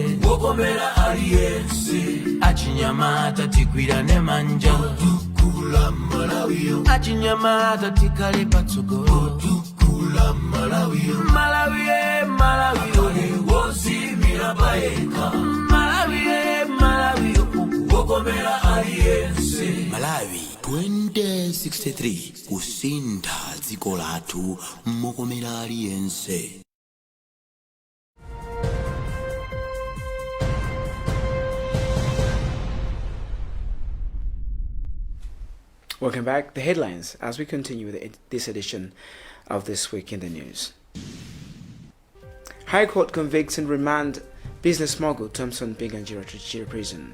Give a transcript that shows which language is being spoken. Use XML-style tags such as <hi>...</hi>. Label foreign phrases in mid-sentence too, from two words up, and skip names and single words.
<ny>wokomera aliyense achinyamata tikwirane manja tukula malawi achinyamata tikale patsogolo tukula malawi malawi malawi wozimira paeka malawi wokomera aliyense Malawi 2063 kusinda dziko lathu mokomera aliyense.</ny> <en>Welcome back. The headlines as we continue with this edition of This Week in the News. High Court convicts and remand business mogul Thompson Binganjira to Chile prison.</en>